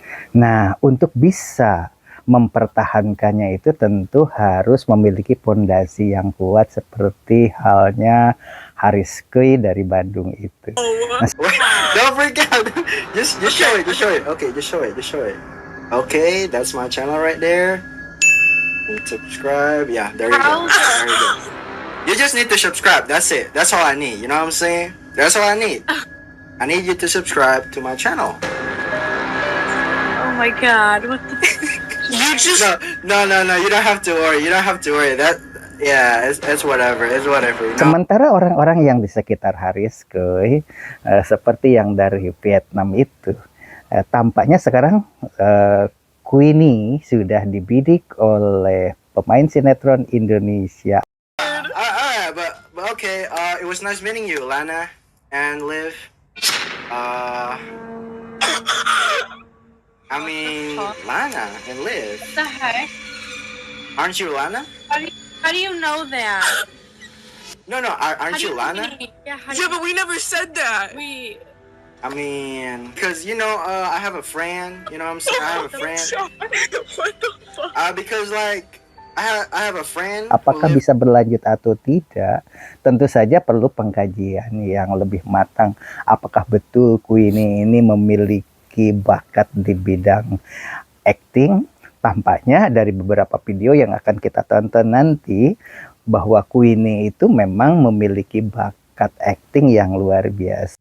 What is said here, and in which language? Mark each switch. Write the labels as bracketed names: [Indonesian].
[Indonesian] Nah, untuk bisa mempertahankannya itu tentu harus memiliki pondasi yang kuat seperti halnya Harris Quinn dari Bandung itu. [English] Wait, don't freak out. Just show it. Okay, just show it. Okay, that's my channel right there. Subscribe. Yeah, there you go. There you go. You just need to subscribe. That's it. That's all I need. You know what I'm saying? That's all I need. I need you to subscribe to my channel. Oh my God. What the? You just. No. You don't have to worry. That. Yeah, it's whatever. You know? [Indonesian] Sementara orang-orang yang di sekitar Harris Quinn seperti yang dari Vietnam itu tampaknya sekarang Queenie sudah dibidik oleh pemain sinetron Indonesia. [English] Alright, but okay. It was nice meeting you, Lana and Liv. I mean, Lana and Liv. What the heck? Aren't you Lana? How do you know that? No, aren't you Lana? Yeah, Yeah, but we never said that. I mean, because, I have a friend, you know what I'm saying? I have a friend. What the fuck? Because, like, I have a friend. [Indonesian] Apakah [English] who live- [Indonesian] bisa berlanjut atau tidak? Tentu saja perlu pengkajian yang lebih matang. Apakah betul Queenie ini memiliki bakat di bidang acting? Tampaknya dari beberapa video yang akan kita tonton nanti, bahwa Queenie itu memang memiliki bakat acting yang luar biasa.